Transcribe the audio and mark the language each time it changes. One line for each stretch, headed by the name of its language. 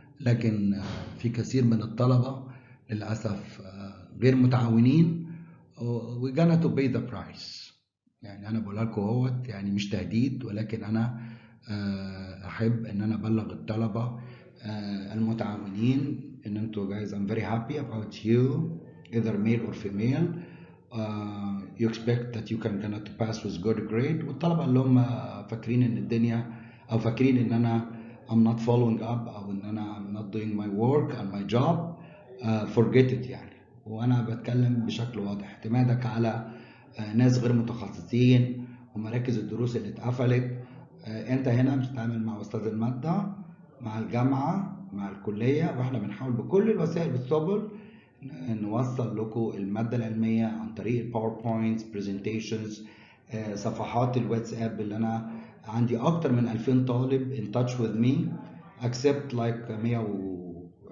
Arabic: لكن في كثير من الطلبة للأسف غير متعاونين
English: we gonna to pay the price.
Arabic: يعني أنا بقول لكم اهوت يعني مش تهديد ولكن أنا أحب إن أنا أبلغ الطلبة المتعاونين إن أنتوا
English: guys I'm very happy about you either male or female. You expect that you can gonna to pass with good grade.
Arabic: والطلبة اللي هم فاكرين إن الدنيا أو فاكرين إن أنا I'm
English: not following up
Arabic: أو إن أنا
English: I'm not doing my work and my job forget it
Arabic: يعني. وأنا بتكلم بشكل واضح اعتمادك على ناس غير متخصصين ومراكز الدروس اللي اتقفلت. أنت هنا بتتعامل مع أستاذ المادة مع الجامعة مع الكلية واحنا بنحاول بكل الوسائل والسبل نوصل لكم المادة العلمية عن طريق الباوربوينت برزنتيشنز صفحات الواتساب اللي انا عندي اكتر من 2000 طالب
English: in touch with me accept like 120